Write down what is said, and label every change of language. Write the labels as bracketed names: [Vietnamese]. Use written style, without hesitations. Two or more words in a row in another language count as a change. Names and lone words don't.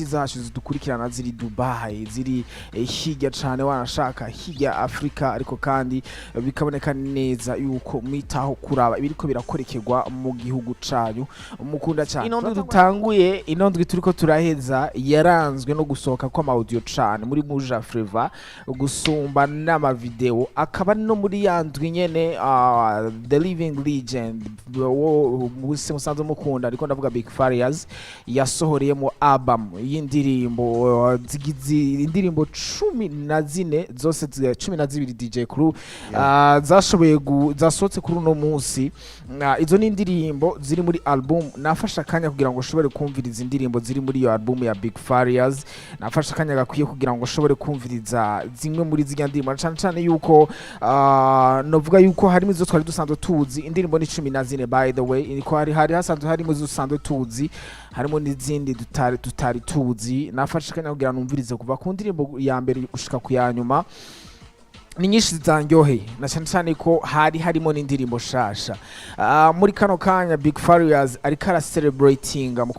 [Rundi] zacu zidukurikirana ziri Dubai ziri hirya cane wanashaka hirya Afrika ariko kandi bikaboneka neza yuko mwitaho kuraba ibiriko birakorekerwa mu gihugu canyu mukunda cyane inondwi dutanguye inondwi turiko turaheza yaranzwe no gusohoka kwa audio cane muri Muja Flava gusumba n'ama video akaba no muri yandwi nyene [English] the living legend [Rundi] wose musanze mukunda ariko ndavuga Big Farias yasohoreyemo album y'indirimbo zigize indirimbo 14 zose 12 DJ Kuru zashoboye zasotse kuri uno munsi izo ni indirimbo ziri muri album nafasha kanya kugira ngo ushobore kumviriza indirimbo ziri muri iyo album ya Big Farias nafasha kanya gakwiye kugira ngo ushobore kumviriza zimwe muri z'inya ndirimbo cyane yuko novuga yuko harimo izo twari dusanzwe tuzi indirimbo ni 14 [English] by the way [Rundi] niko hari hasanzwe harimo izo dusanzwe tuzi harimo n'izindi tutari tuzi nafasha kanya kugira ngo numvirize kuva ku ndirimbo ya mbere gushika ku ya nyuma ni nyinshi zitangyoheye na cyane ko harimo n'indirimbo shasha muri kano kanya Big Farias ariko ara celebrating mu